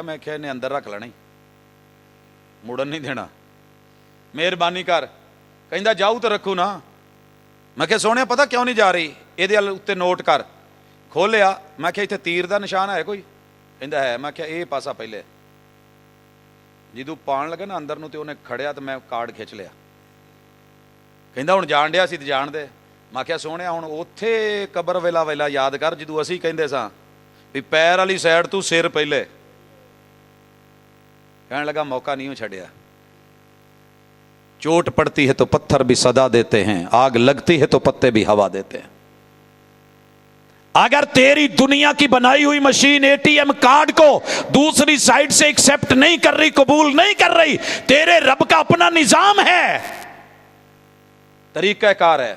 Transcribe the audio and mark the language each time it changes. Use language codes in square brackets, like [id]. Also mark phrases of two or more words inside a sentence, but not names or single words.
[pa] میں کیا انہیں اندر رکھ لینا, مڑن نہیں دینا, مہربانی کر. کہندا جاؤ تو رکھو نا. میں کہ سونے پتہ کیوں نہیں جا رہی, یہ اتنے نوٹ کر. کھولیا. میں کہ اتنے تیر دا نشان ہے کوئی. کہندا ہے. میں کہ یہ پاسا پہلے. جدوں پان لگا نا اندر نو تے انہیں کھڑیا تو میں کارڈ کھچ لیا. کہندا ہن جان ڈیا سی تے جان دے. میں کہ سونے ہن اوتھے قبر ویلا ویلا یاد کر جدوں اسی کہندے ساں بھی پیر والی سائڈ تو سر پہلے. کہنے لگا موقع نہیں چھڑیا. [ur] چوٹ پڑتی ہے تو پتھر بھی صدا دیتے ہیں, آگ لگتی ہے تو پتے بھی ہوا دیتے ہیں. اگر تیری دنیا کی بنائی ہوئی مشین اے ٹی ایم کارڈ کو دوسری سائڈ سے ایکسپٹ نہیں کر رہی, قبول نہیں کر رہی, تیرے رب کا اپنا نظام ہے, طریقہ کار ہے.